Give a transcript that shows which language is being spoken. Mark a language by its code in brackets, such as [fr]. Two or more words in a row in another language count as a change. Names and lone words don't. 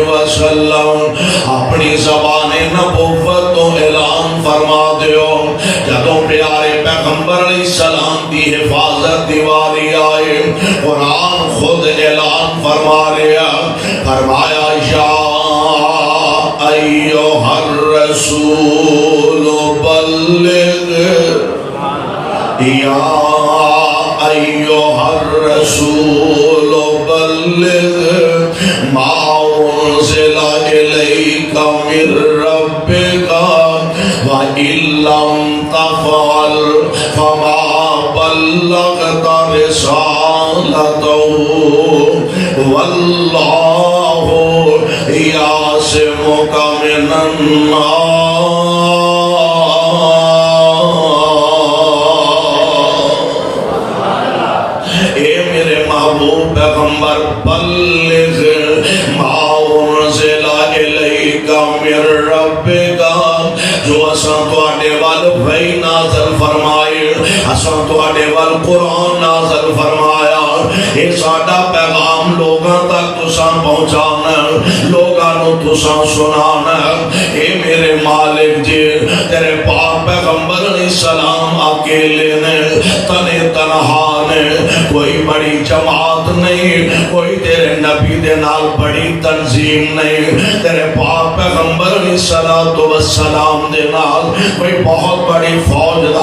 [pa] وسلم اپنی زبان نبوت تو اعلان فرما دیو جدوں پیارے پیغمبر علیہ السلام دی حفاظت دیواری آئے قرآن خود اعلان فرما رہا فرمایا یا [ar] ایھا الرسول بلغ یا ایھا الرسول بلغ ما انزل الیک من ربک وَإِن لَّمْ تَفْعَلْ فَمَا بَلَّغْتَ رِسَالَتَهُ وَاللَّهُ يَعْصِمُكَ مِنَ النَّاسِ [pa] اے میرے محبوب پیغمبر [ar] بلغ ما انزل الیک من ربک [pa] جو اساں تواڈے وال وحی نازل فرمائے اساں تواڈے وال قرآن نازل فرمایا اے ساڈا پیغام لوگاں تک تساں پہنچانا لوگاں نو تساں سنانا اے میرے مالک جی تیرے پاک پیغمبر علیہ السلام اکیلے نے تنے تنہا نے کوئی بڑی جماعت نہیں کوئی تیرے نبی دے نال بڑی تنظیم نہیں تیرے پاک پیغمبر علیہ السلام دے نال کوئی بہت بڑی فوج دا